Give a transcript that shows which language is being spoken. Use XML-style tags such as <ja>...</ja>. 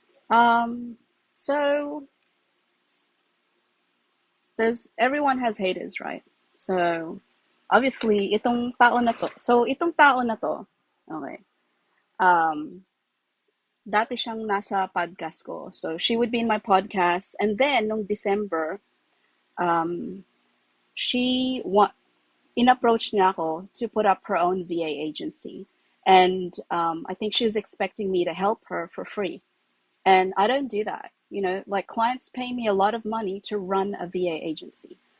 <en>Um, so there's everyone has haters, right? So obviously,</en> <tl>itong tao na to, okay. Um, Dati siyang nasa podcast ko.</tl> <en>So she would be in my podcast, and then nung December, um, she wa</en> <tl>in-approach niya ako</tl> <en>to put up her own VA agency, and I think she was expecting me to help her for free. And I don't do that. Like clients pay me a lot of money to run a VA agency.</en>